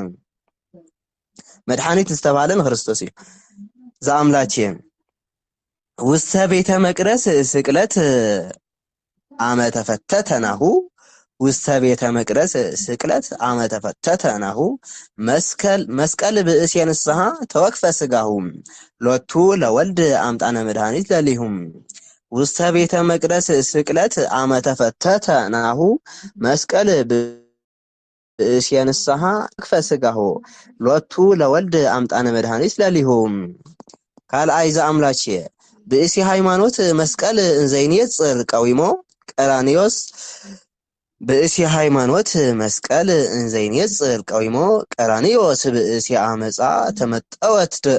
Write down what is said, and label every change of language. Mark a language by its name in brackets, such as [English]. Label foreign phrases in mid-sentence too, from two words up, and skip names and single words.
[Tigrinya] መድኃኒት ዝተባሃለን ክርስቶስ እዩ። [Geez] ዘአምላኬ ውስተ ቤተ መቅደስ ስቅለት አመ ተፈተተ ናሁ ውስተ ቤተ መቅደስ ስቅለት አመ ተፈተተ ናሁ መስቀል ብእሴ ንስሐ ተወክፈ ሥጋሁ ሎቱ ለወልድ አምጣነ መድኃኒት ለሊሁም። ውስተ ቤተ መቅደስ ስቅለት አመ ተፈተተ ናሁ መስቀል ብእሴ ንስሐ ተወክፈ ሥጋሁ ሎቱ ለወልድ አምጣነ መድኃኒት ለሊሁም። ካልአይ ዘአምላኬ ብእሲ ሃይማኖት መስቀል እንዘይንየጽር ቀዊሞ ቀራንዮስ ብእሲ ሃይማኖት መስቀል እንዘይንየጽር ቀዊሞ ቀራንዮስ ብእሲ አመፃ ተመጠወት